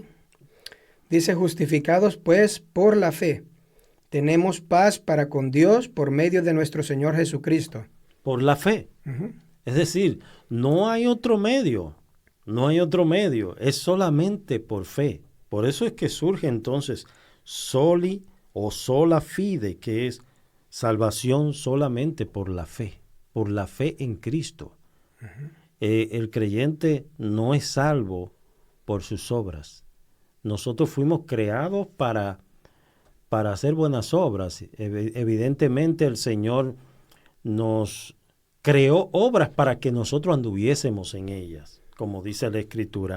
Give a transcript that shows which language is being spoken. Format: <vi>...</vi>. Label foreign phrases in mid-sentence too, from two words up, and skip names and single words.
<es>Dice, justificados pues por la fe, tenemos paz para con Dios por medio de nuestro Señor Jesucristo. Por la fe. Es decir, no hay otro medio, es solamente por fe. Por eso es que surge entonces soli o</es> <la>sola fide,</la> <es>que es salvación solamente por la fe en Cristo. El creyente no es salvo por sus obras. Nosotros fuimos creados para hacer buenas obras. Evidentemente el Señor nos creó obras para que nosotros anduviésemos en ellas, como dice la Escritura.</es>